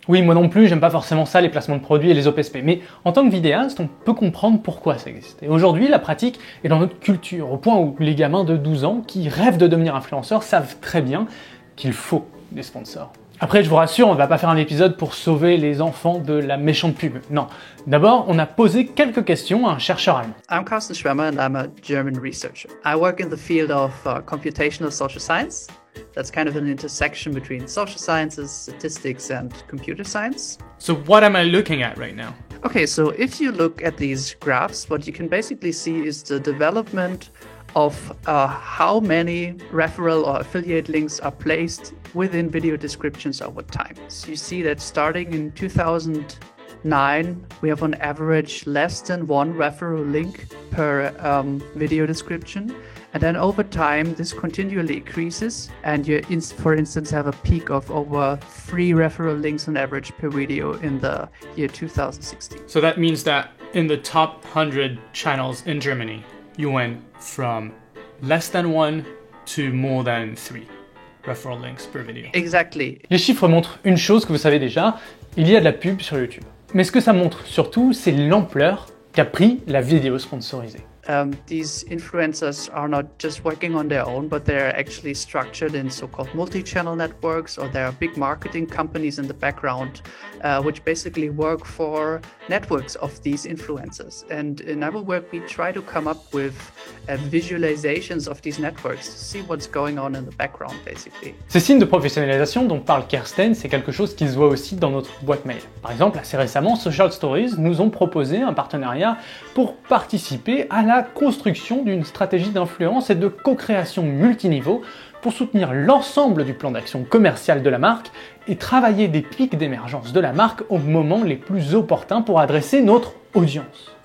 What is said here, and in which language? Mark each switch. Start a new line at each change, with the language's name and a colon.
French: Oui, moi non plus, j'aime pas forcément ça, les placements de produits et les OPSP. Mais en tant que vidéaste, on peut comprendre pourquoi ça existe. Et aujourd'hui, la pratique est dans notre culture, au point où les gamins de 12 ans qui rêvent de devenir influenceurs savent très bien qu'il faut des sponsors. Après, je vous rassure, on ne va pas faire un épisode pour sauver les enfants de la méchante pub. Non. D'abord, on a posé quelques questions à un chercheur allemand.
English: I'm Carsten Schwemmer and I'm a German researcher. I work in the field of computational social science. That's kind of an intersection between social sciences, statistics and computer science. So what am I looking at right now? Okay, so if you look at these graphs, what you can basically see is the development of how many referral or affiliate links are placed within video descriptions over time. So you see that starting in 2009, we have on average less than one referral link per video description. And then over time, this continually increases, and you, for instance, have a peak of over 3 referral links on average per video in the year 2016. So that means that in the top 100 channels in Germany, you went from less than 1 to more than 3 referral links per video. Exactly.
French: Les chiffres montrent une chose que vous savez déjà, il y a de la pub sur YouTube. Mais ce que ça montre surtout, c'est l'ampleur qu'a pris la vidéo sponsorisée.
English: These influencers are not just working on their own, but they're actually structured in so-called multi-channel networks, or there are big marketing companies in the background, which basically work for networks of these influencers. And in our work, we try to come up with visualizations of these networks to see what's going on in the background, basically.
French: Ces signes de professionnalisation dont parle Kersten, c'est quelque chose qui se voit aussi dans notre boîte mail. Par exemple, assez récemment, Social Stories nous ont proposé un partenariat pour participer à la construction d'une stratégie d'influence et de co-création multiniveau pour soutenir l'ensemble du plan d'action commercial de la marque et travailler des pics d'émergence de la marque aux moments les plus opportuns pour adresser notre audience.